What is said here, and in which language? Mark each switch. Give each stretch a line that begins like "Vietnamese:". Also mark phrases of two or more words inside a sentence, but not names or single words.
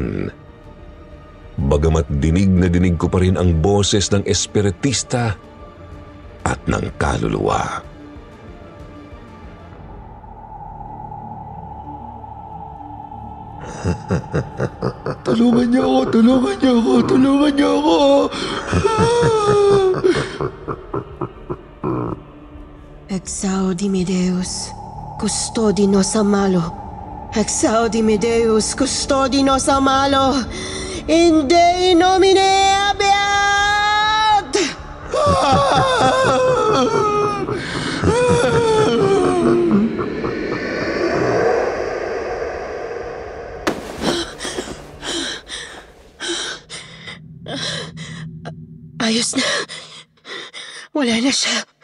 Filipino: Bagamat dinig na dinig ko pa rin ang boses ng espiritista at ng kaluluwa. Tulungan niyo ako, tulungan niyo ako, tulungan niyo ako.
Latin: Exaudime Deus, custodi nos a malo. Exaudime Deus, custodi nos a malo. In Dei nomine habeat!
Filipino: Ayos na. Wala na siya.